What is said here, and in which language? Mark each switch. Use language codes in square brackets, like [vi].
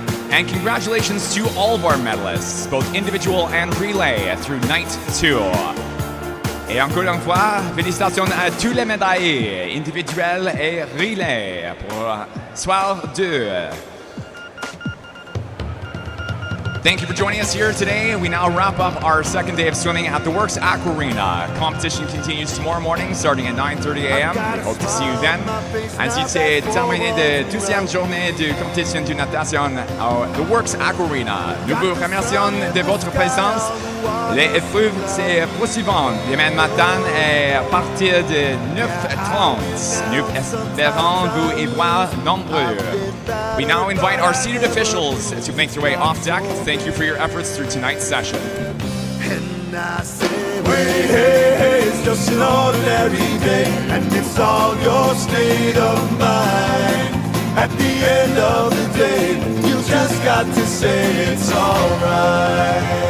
[en] And congratulations to all of our medalists, both individual and relay, through night 2. [fr] Et encore une fois, félicitations à tous les médaillés, individuels et relais, pour soir 2. [en] Thank you for joining us here today. We now wrap up our second day of swimming at the Works Aquarena. Competition continues tomorrow morning, starting at 9:30 a.m. We hope to see you then. [fr] Ainsi, c'est terminé de 12e journée de compétition de natation au The Works Aquarena. Nous vous remercions de votre présence. Les épreuves, c'est poursuivant demain matin à partir de 9:30. Nous espérons vous y voir nombreux. [en] We now invite our seated officials to make their way off deck. Thank you for your efforts through tonight's session. And I say, wait, hey, hey, it's just an ordinary day, and it's all your state of mind. At the end of the day, you just got to say it's alright.